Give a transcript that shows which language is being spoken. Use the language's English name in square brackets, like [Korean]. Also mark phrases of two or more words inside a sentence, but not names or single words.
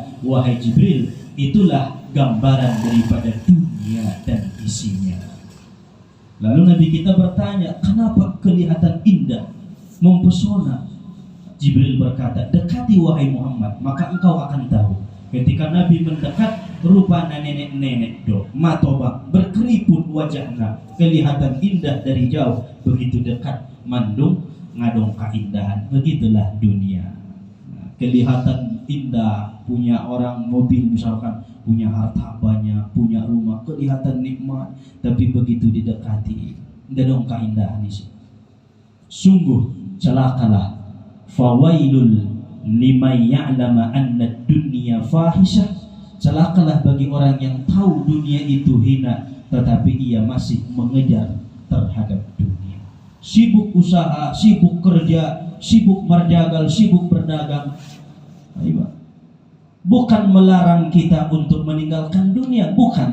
[Indonesian] Wahai Jibril, itulah gambaran daripada dunia dan isinya. Lalu Nabi kita bertanya, kenapa kelihatan indah, mempesona? Jibril berkata, dekati wahai Muhammad, maka engkau akan tahu. Ketika Nabi mendekat, rupanya nenek-nenek [Batak Mandailing] do, matobak, [Indonesian] berkeriput wajahnya, kelihatan indah dari jauh. Begitu dekat, [Batak Mandailing] mandung, ngadong [Indonesian] keindahan. Begitulah dunia. Nah, kelihatan indah, punya orang mobil misalkan, punya harta banyak, punya rumah, kelihatan nikmat. Tapi begitu didekati, ngadong keindahan isi. Sungguh celakalah, [Arabic] فويل لمن يعلم أن الدنيا فاحشة. [Indonesian] Celakalah bagi orang yang tahu dunia itu hina, tetapi ia masih mengejar terhadap dunia. Sibuk usaha, sibuk kerja, sibuk merjagal, sibuk berdagang. Bukan melarang kita untuk meninggalkan dunia, bukan.